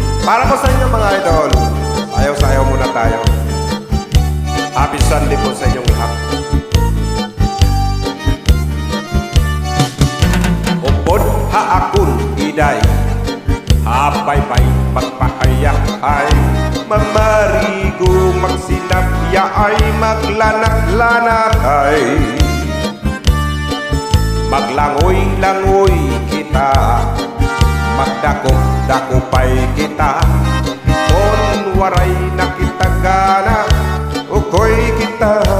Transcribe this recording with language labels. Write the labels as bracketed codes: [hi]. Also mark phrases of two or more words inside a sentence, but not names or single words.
[tl] Para po sa inyo mga idol, sayaw-sayaw muna tayo. [en] Happy Sunday [tl] po sa inyong lahat. [war] Upod haakon iday, hapay-pay magpahayak-hay, mamarigo magsinabya ay maglanak-lanak ay maglangoy-langoy kita, magdakop-dakopay kita, kung waray nakitagana ukoy kita,